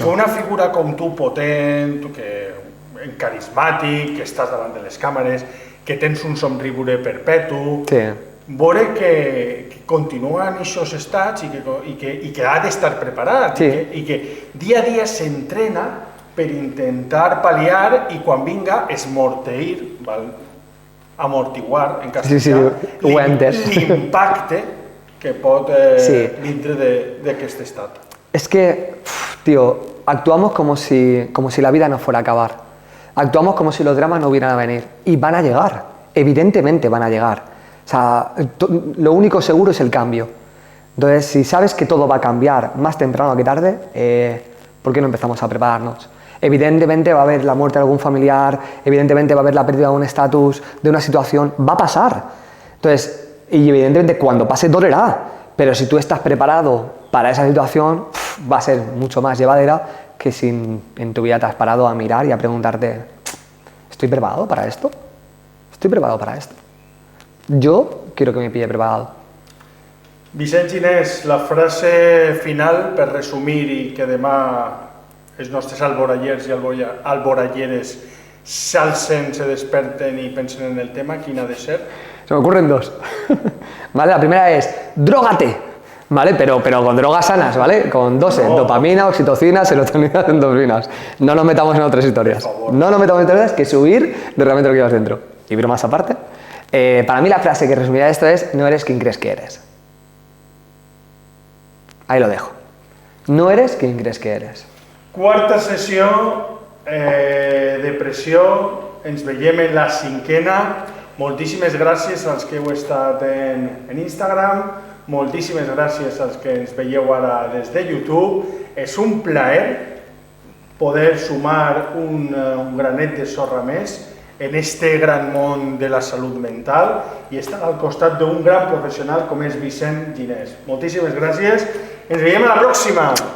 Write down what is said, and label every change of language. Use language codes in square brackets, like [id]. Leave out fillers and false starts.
[ca] I que una figura com tu, potent, carismàtic, que estàs davant de les càmeres, que tens un somriure perpetu, veure que continua en aquests estats i que ha d'estar preparat i que dia a dia s'entrena per intentar pal·liar i quan vinga esmorteir, amortiguar en castellà, l'impacte que pot vindre d'aquest estat. [es] Es que, tío, actuamos como si la vida no fuera a acabar. Actuamos como si los dramas no hubieran a venir. Y van a llegar. Evidentemente van a llegar. O sea, lo único seguro es el cambio. Entonces, si sabes que todo va a cambiar más temprano que tarde, ¿por qué no empezamos a prepararnos? Evidentemente va a haber la muerte de algún familiar, evidentemente va a haber la pérdida de un estatus, de una situación. Va a pasar. Entonces, y evidentemente cuando pase dolerá. Pero si tú estás preparado para esa situación, va a ser mucho más llevadera que si en tu vida te has parado a mirar y a preguntarte, ¿estoy preparado para esto? ¿Estoy preparado para esto? Yo quiero que me pille preparado. [ca] Vicent Ginés, la frase final per resumir i que demà els nostres alborallers i alboralleres s'alcen, se desperten y pensen en el tema, [es] ¿quién ha de ser? Se me ocurren dos. ¿Vale? La primera es, ¡drógate! ¿Vale? Pero con drogas sanas, ¿vale? Con dosis, dopamina, oxitocina, serotonina, endorfinas. No nos metamos en otras historias. Por favor. No nos metamos en otras historias que subir de realmente lo que llevas dentro. Y bromas aparte. Para mí la frase que resumiría esto es, no eres quien crees que eres. Ahí lo dejo. No eres quien crees que eres. [ca] Quarta sessió, depressió, ens veiem en la cinquena. Moltíssimes gràcies als que heu estat en Instagram, moltíssimes gràcies als que ens veieu ara des de YouTube. És un plaer poder sumar un granet de sorra més en este gran món de la salut mental i estar al costat d'un gran professional com és Vicent Ginés. Moltíssimes gràcies, ens veiem a la pròxima!